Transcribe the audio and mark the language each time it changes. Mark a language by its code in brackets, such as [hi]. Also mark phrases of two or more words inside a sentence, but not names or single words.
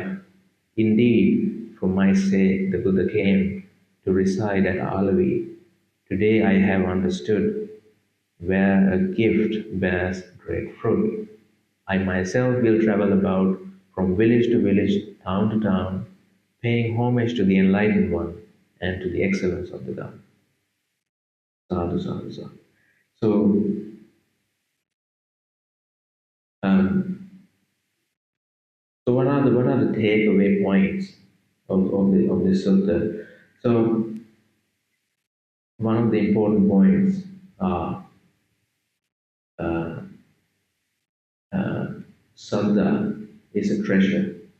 [en] Indeed, for my sake the Buddha came to reside at Alavi. Today I have understood where a gift bears great fruit. I myself will travel about from village to village, town to town, paying homage to the Enlightened One and to the excellence of the Dhamma. [pi] Sadhu, sadhu, sadhu. [en] So, um, so what are the takeaway points of this sutta? So, one of the important points are uh, uh, Sabda is a treasure.